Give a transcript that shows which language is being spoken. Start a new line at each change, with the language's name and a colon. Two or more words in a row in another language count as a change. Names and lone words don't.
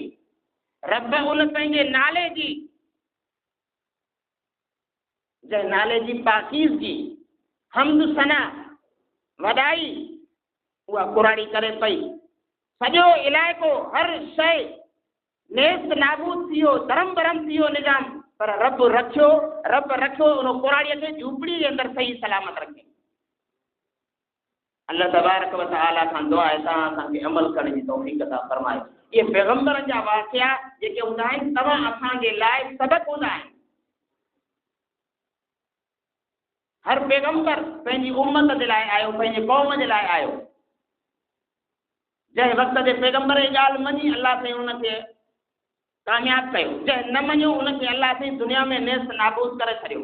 Sindhi: रब उन पंहिंजे नाले जी, जंहिं नाले जी पाकीज़गी, हम्द सना, वॾाई, उहा कुराड़ी करे पई। सॼो इलाइक़ो हर शइ नेस्त नाबूद थी वियो, धर्म भरम थी वियो निज़ाम, पर रब रखियो उन कुराड़ीअ खे झूपड़ी जे अंदरि सही सलामत रखे। अल्लाह तबारक व तआला खां दुआ आहे तव्हां असांखे अमल करण जी तौफ़ीक़ अता फरमाए। इहे पैगंबरनि जा वाक़िया जेके हूंदा आहिनि तव्हां असांजे लाइ सबक़ हूंदा आहिनि। हर पैगंबर पंहिंजी उम्मत जे लाइ आयो, पंहिंजे क़ौम जे लाइ आयो। जंहिं वक़्त जे पैगंबर जी ॻाल्हि मञी अल्लाह साईं हुनखे कामयाब कयो, जंहिं न मञियो उनखे अल्लाह साईं दुनिया में नेस्त नाबूद करे छॾियो।